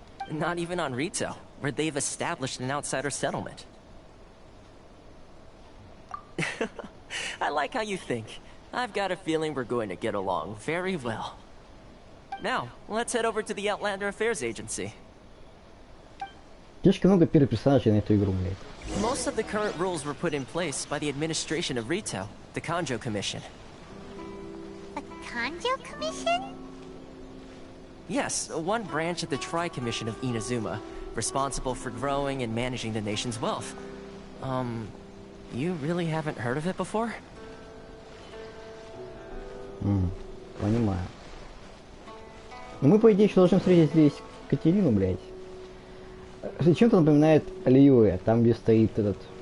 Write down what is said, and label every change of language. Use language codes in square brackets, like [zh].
[en] Not even on Rito, where they've established an outsider settlement. I like how you think. I've got a feeling we're going to get along very well. Now, let's head over to the Outlander Affairs Agency. [ru] Слишком много персонажей на эту игру, блядь. [en] Most of the current rules were put in place by the administration of Rito, the Kanjo Commission. The Kanjo Commission? Yes, one branch of the Tri-Commission of Inazuma, responsible for growing and managing the nation's wealth. You really haven't heard of it before? [ru] Понимаю. Ну мы, по идее, еще должны встретить здесь Катерину, блядь. Чем-то напоминает Льюэ, там где стоит этот...